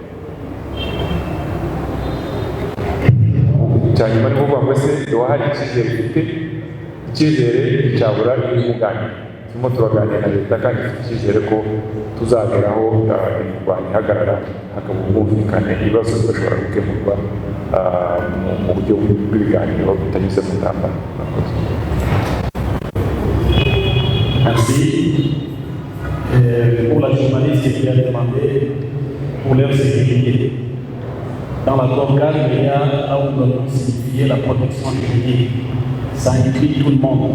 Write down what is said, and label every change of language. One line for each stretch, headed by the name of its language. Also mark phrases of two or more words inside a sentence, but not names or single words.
Kinyarwanda: Cyanyuma ni ukuvuga ngo ese wahari icyizere ufite, icyizere cyabura n'umuganira. Turimo turaganira na leta kandi ifite icyizere ko tuzageraho imirwano ihagarara, hakaba ubwumvikane, ibibazo bigashobora gukemurwa mu buryo bw'ibiganiro bitanyuze mu ntambara.
French: Merci. Pour la journaliste qui a demandé pour leur sécurité. Dans l'accord cadre, il y a là où nous devons signifier la protection juridique. Ça inclut tout le monde.